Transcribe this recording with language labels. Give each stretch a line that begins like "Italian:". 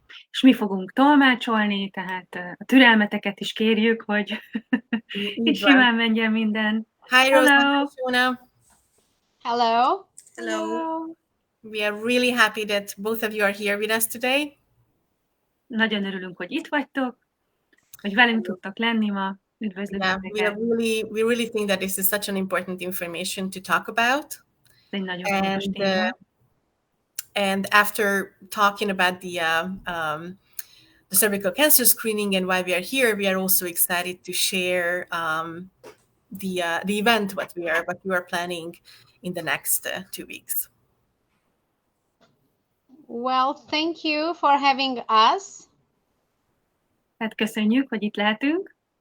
Hungarian: És mi fogunk tolmácsolni, tehát a türelmeteket is kérjük, hogy így simán menjen minden.
English: Hi, Rosa, hi, Shona. Hello. Hello. We are really happy that both of you are here with us today.
Hungarian: Nagyon örülünk, hogy itt vagytok, hogy velünk tudtok lenni ma. Üdvözlünk titeket.
English: We really think that this is such an important information to talk about.
Hungarian: Egy nagyon fontos téma.
English: And after talking about the cervical cancer screening and why we are here, we are also excited to share the event what you are planning in the next 2 weeks. Well, thank you for having us.
Hungarian: Hát köszönjük, hogy itt lehetünk.